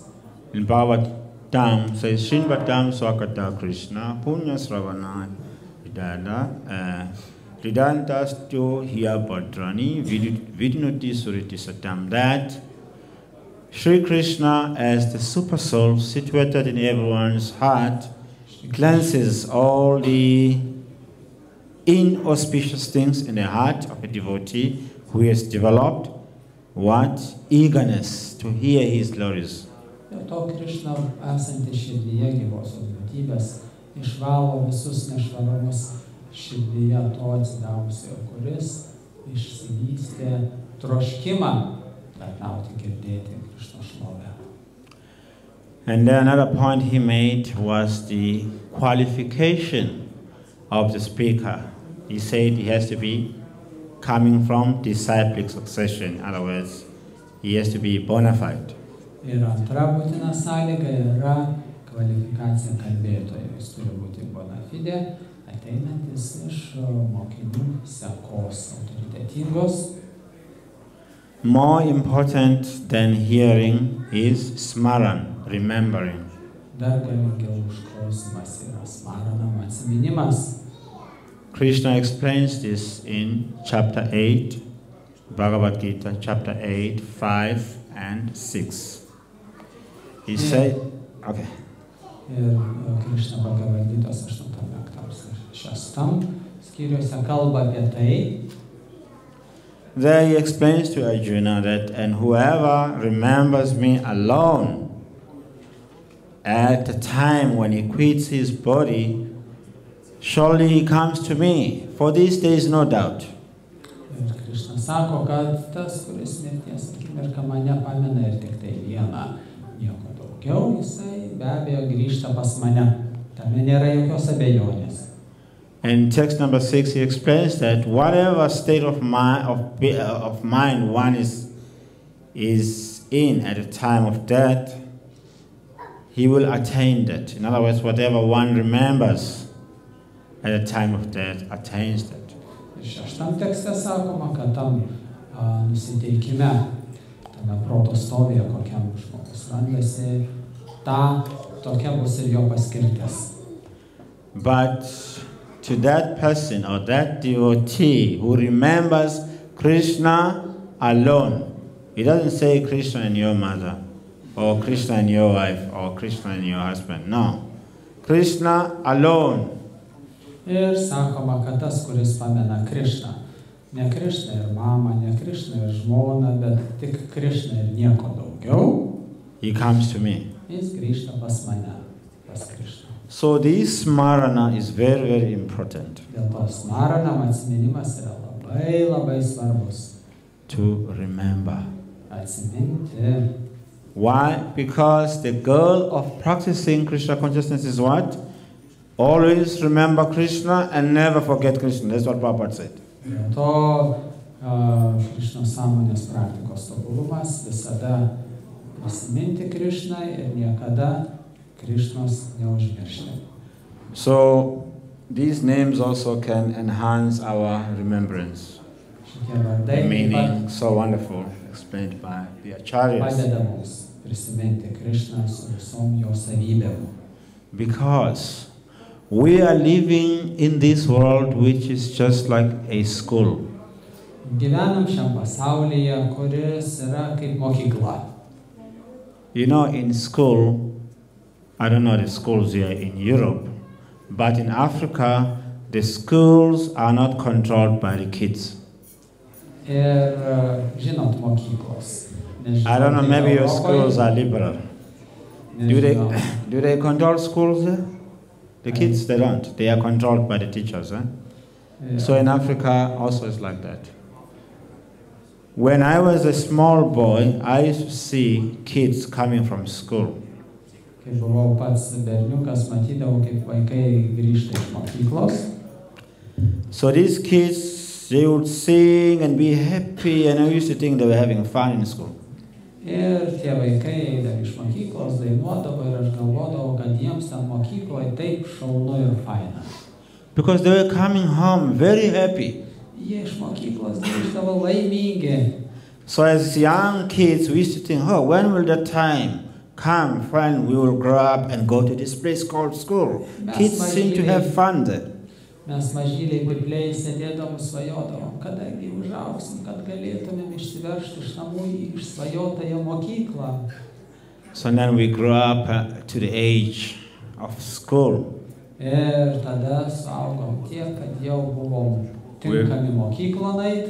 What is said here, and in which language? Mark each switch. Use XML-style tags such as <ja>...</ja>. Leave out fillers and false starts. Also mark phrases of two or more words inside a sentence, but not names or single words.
<en>In Bhagavatam says</en> <sa>शिन्वतम् स्वकत कृष्ण पुण्य श्रवण विदद रिदन्तस्तु हिय भद्रानि विद्नुति सुरिति सताम्,</sa> <en>that Sri Krishna, as the super soul situated in everyone's heart, cleanses all the inauspicious things in the heart of a devotee who has developed what? Eagerness to hear his glories.</en> <lt>Dėl to Krishna esanti širdyje gyvosios būtybės išvalo visus nešvarumus širdyje to atsidavusio, kuris išsivystė troškimą tarnauti, girdėti Krishna šlovę.</lt> <en>And then another point he made was the qualification of the speaker. He said he has to be coming from disciplic succession. In other words, he has to be bona fide.</en> <lt>Ir antra būtina sąlyga yra kvalifikacija kalbėtojo. Jis turi būti</lt> <la>bona fide,</la> <lt>ateinantis iš mokinių sekos autoritetingos.</lt> <en>More important than hearing is smaran, remembering.</en> <lt>Dar galingiau už klausimas yra smaranam, atsiminimas.</lt> <en>Krishna explains this in chapter 8, Bhagavad Gita, chapter 8, 5 and 6. He said, okay.</en> <lt>Ir Krishna Bhagavad Gitos 8-6 skyriuose kalba apie tai.</lt> <en>There he explains to Arjuna that, and whoever remembers me alone at the time when he quits his body, surely he comes to me. For this there is no doubt.</en> <lt>Ir Krishna sako, kad tas, kuris mirties akimirką mane pamena ir tik tai vieną, nieko daugiau, jisai be abejo grįžta pas mane. Tame nėra jokios abejonės.</lt> <en>In text number 6, he explains that whatever state of mind one is in at the time of death, he will attain that. In other words, whatever one remembers at the time of death attains that.</en> <lt>Ir 6 tekste sakoma, kad tam nusiteikime, tame proto stovyje, kokiam žmogus randasi, tokia bus ir jo paskirtis.</lt> <en>But to that person or that devotee who remembers Krishna alone, he doesn't say Krishna and your mother, or Krishna and your wife, or Krishna and your husband. No. Krishna alone.</en> <lt>Ir sakoma, kad tas, kuris pamena Krishną, ne Krishną ir mamą, ne Krishną ir žmoną, bet tik Krishną ir nieko daugiau,</lt> <en>He comes to me.</en> <lt>jis grįžta pas mane, pas Krishną.</lt> <en>So this smarana is very, very important.</en> <lt>Dėl to smaranam atsiminimas yra labai, labai svarbus.</lt> <en>To remember.</en> <lt>Atsiminti.</lt> <en>Why? Because the goal of practicing Krishna consciousness is what? Always remember Krishna and never forget Krishna. That's what Prabhupada said.</en> <lt>Dėl to Krishnos sąmonės praktikos tobulumas visada prisiminti Krishną ir niekada Krishnos neužmiršti.</lt> <en>So these names also can enhance our remembrance.</en> <lt>Šitie vardai</lt> <en>The meaning so wonderful, explained by the acharyas.</en> <lt>padeda mums prisiminti Krishną su visom jo savybėm.</lt> <en>Because we are living in this world which is just like a school.</en> <lt>Gyvenam šiam pasaulyje, kuris yra kaip mokykla.</lt> <en>You know, in school, I don't know the schools here in Europe, but in Africa, the schools are not controlled by the kids.</en> <lt>Ir žinot mokyklos.</lt> <en>I don't know, maybe your schools are liberal. Do they control schools there? The kids, they don't. They are controlled by the teachers. So in Africa, also it's like that. When I was a small boy, I used to see kids coming from school.</en> <lt>Kai buvau pats berniukas, matydavau, kaip vaikai grįžta iš mokyklos.</lt> <en>So these kids, they would sing and be happy, and I used to think they were having fun in school.</en> <lt>Ir tie vaikai eidavo iš mokyklos, dainuodavo ir aš galvodavau, kad jiems ten mokykloje taip šaunu ir faina.</lt> <en>Because they were coming home very happy.</en> <lt>Jie iš mokyklos grįždavo laimingi.</lt> <en>So as young kids, we used to think, oh, when will the time come when we will grow up and go to this place called school? Kids seem to have fun there.</en> <lt>Mes mažyliai pipliai sėdėdavom, svajodavom, kadagi užaugsim, kad galėtumėm išsiveržti iš namų į išsvajotąją mokyklą.</lt> <en>So then we grew up to the age of school.</en> <lt>Ir tada suaugom tiek, kad jau buvom tinkami mokyklon eit.</lt>